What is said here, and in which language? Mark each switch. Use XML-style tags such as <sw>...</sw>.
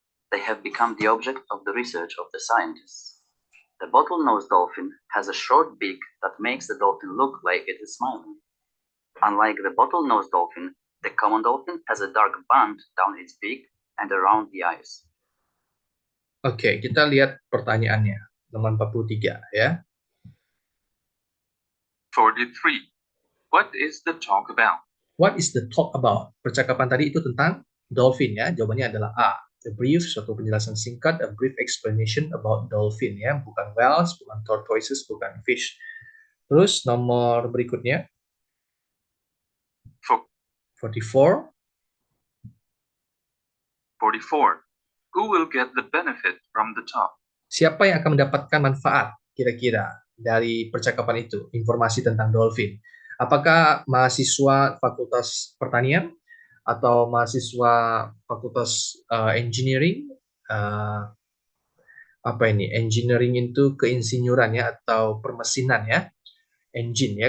<en>They have become the object of the research of the scientists. The bottlenose dolphin has a short beak that makes the dolphin look like it is smiling. Unlike the bottlenose dolphin, the common dolphin has a dark band down its beak and around the eyes.</en> <id>Oke, kita lihat pertanyaannya. Nomor 43 ya.</id> <en>43. What is the talk about? What is the talk about?</en> <id>Percakapan tadi itu tentang dolphin ya. Jawabannya adalah A.</id> <en>A brief,</en> <id>suatu penjelasan singkat,</id> <en>a brief explanation about dolphin ya.</en> <id>Bukan whales, bukan tortoises, bukan fish. Terus nomor berikutnya. 44. 44.</id> <en>Who will get the benefit from the talk?</en> <id>Siapa yang akan mendapatkan manfaat kira-kira dari percakapan itu, informasi tentang dolphin? Apakah mahasiswa Fakultas Pertanian atau mahasiswa Fakultas Engineering? Apa ini? Engineering itu keinsinyuran ya, atau permesinan ya, engine ya.</id>